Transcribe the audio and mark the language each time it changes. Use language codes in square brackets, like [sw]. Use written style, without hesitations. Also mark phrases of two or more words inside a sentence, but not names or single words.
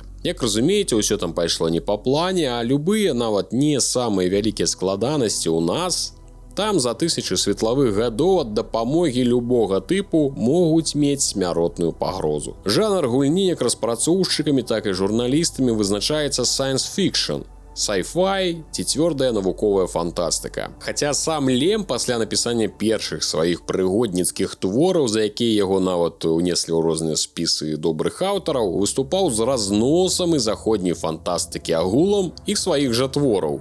[be] Як разумееце, ўсё там пайшло не па плане, а любыя, нават не самыя вялікія складанасці ў нас, там за тысячы светлавых гадоў ад дапамогі любога тыпу могуць мець смяротную пагрозу. Жанр гульні як распрацоўшчыкамі, так і журналістамі вызначаецца [en] science-fiction, sci-fi [be] ці цвёрдая навуковая фантастыка. Хаця сам Лем пасля напісання першых сваіх прыгодніцкіх твораў, за якія яго нават унеслі ў розныя спісы добрых аўтараў, выступаў з разносам і заходняй фантастыкі агулам і сваіх жа твораў.